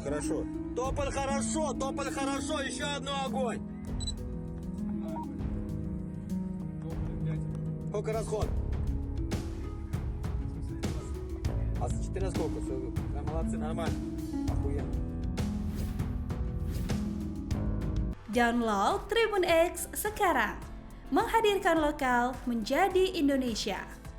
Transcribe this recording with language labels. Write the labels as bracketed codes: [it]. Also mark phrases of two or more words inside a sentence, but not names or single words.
[ru] Тополь, хорошо, еще одну огонь. Сколько расход? А с 14 сколько? Да, молодцы, nормально. Охуенно. [id] Download Tribun X sekarang. Menghadirkan lokal menjadi Indonesia.